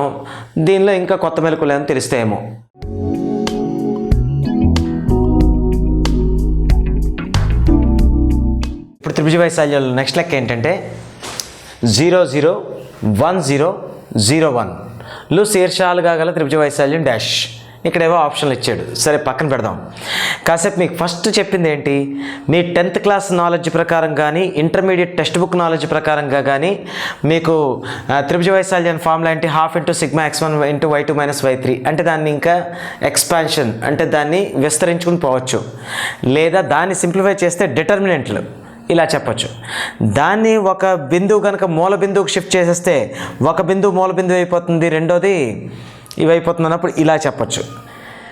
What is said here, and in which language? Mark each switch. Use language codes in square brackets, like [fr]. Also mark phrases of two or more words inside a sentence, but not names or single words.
[te] దీనిలో ఇంకా కొత్త మెలకువలు ఏమో తెలుస్తాయేమో. ఇప్పుడు త్రిభుజ వైశాల్యాలు నెక్స్ట్ లెక్క ఏంటంటే 00101లు శీర్షాలుగా గల త్రిభుజ వైశాల్యం డాష్. ఇక్కడేవో ఆప్షన్లు ఇచ్చాడు. సరే, పక్కన పెడదాం. కాసేపు మీకు ఫస్ట్ చెప్పింది ఏంటి, మీ 10th [en] class knowledge [te] ప్రకారం కానీ [en] intermediate text book knowledge [te] ప్రకారంగా కానీ మీకు త్రిభుజ వైశాల్యం ఫార్ములా ఏంటి, ½ × σx1 × y2 - y3. అంటే దాన్ని ఇంకా ఎక్స్పాన్షన్ అంటే దాన్ని విస్తరించుకుని పోవచ్చు, లేదా దాన్ని సింప్లిఫై చేస్తే డిటర్మినెంట్లు ఇలా చెప్పచ్చు. దాన్ని ఒక బిందువు కనుక మూల బిందువుకి షిఫ్ట్ చేసేస్తే ఒక బిందువు మూల బిందువు అయిపోతుంది, రెండోది ఇవి అయిపోతుంది అన్నప్పుడు ఇలా చెప్పచ్చు.